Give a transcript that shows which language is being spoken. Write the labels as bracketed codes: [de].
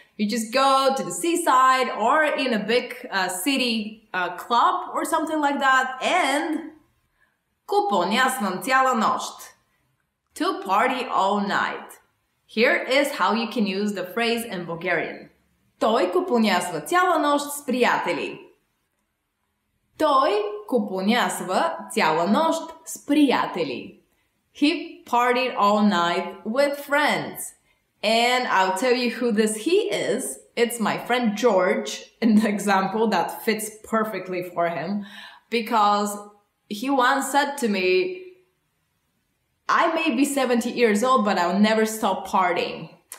[en] You just go to the seaside or in a big city club or something like that and [bg] купонясвам цяла нощ. [en] To party all night. Here is how you can use the phrase in Bulgarian. [bg] Той купонясва цяла нощ с приятели. Той купонясва цяла нощ с приятели. [en] He partied all night with friends. And I'll tell you who this he is. It's my friend George in the example that fits perfectly for him. Because he once said to me, I may be 70 years old, but I'll never stop partying.